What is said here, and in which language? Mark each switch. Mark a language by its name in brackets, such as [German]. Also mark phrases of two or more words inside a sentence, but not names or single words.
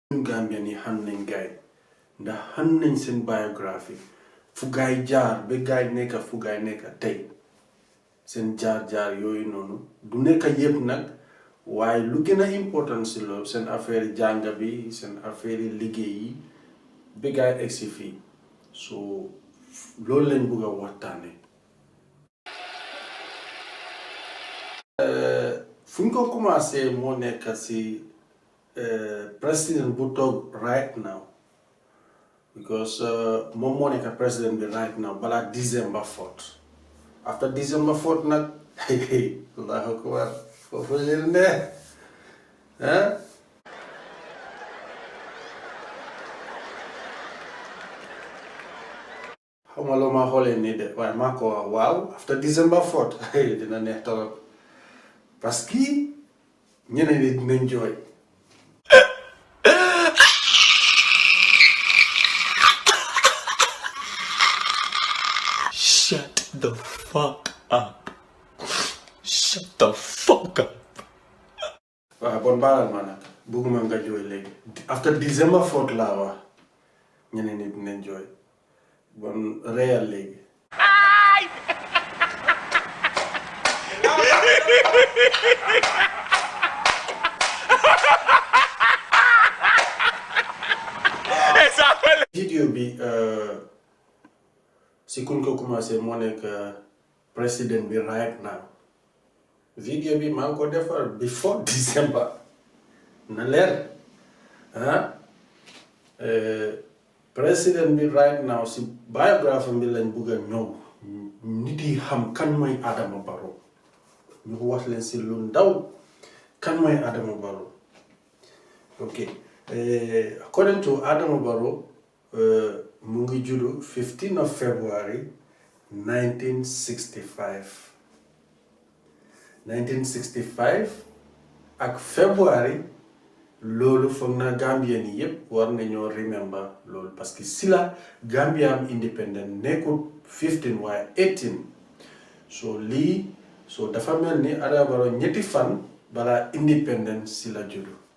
[Wolof] Gambian yi xam nañ gaay ndax xam nañ seen biographie fu gaay jaar ba gaay nekk fu gaay nekk tey seen jaar-jaar yooyu noonu du nekk yépp nag waaye lu gën a important si loolu seen affaire jànga bi seen affaire liggéey yi ba gaay egsi fii so loolu lañ bëgg a waxtaane fu ñu ko commencé moo nekk si president bu toog [English] right now [Wolof] because moom moo nekk president bi [English] right now [Wolof] balaa [English] December 4th after December 4th [Wolof] nag [Arabic] allahu akbar [Wolof] foofu leen ne xaw ma loo ma xoolee nii de waaye maa ko wax waaw [English] after December 4th [Wolof] dina neex torop [French] parce que [Wolof] ñeneen ñi dinañ jooy [English] Shut the fuck up. Shut the fuck up. [Wolof] waaw bon baalal ma nag bëgguma nga jooy léegi [English] after December 4th [Wolof] laa wax ñeneen ñi dinañ jooy bon réyal léegi vidéo bi si kuñ ko commencé moo nekk président bi [English] right now [Wolof] vidéo bi maa ngi ko defar [English] before December [Wolof] na leer président bi [English] right now [Wolof] si biographie bi lañ bëgg a ñëw nit yi xam kan mooy Adama Barrow ñu wax leen si lu ndaw kan mooy Adama Barrow ok [English] according to [Wolof] Adama Barrow mu ngi juddu [English] 15 of February [Wolof] 1965 ak February loolu foog na Gambien yi yëpp war nañoo remember loolu [French] parce que [Wolof] si la Gambia am independent nekkul 15 waaye 18 so lii so dafa mel ni Adama Barrow ñetti fan balaa independent si la juddu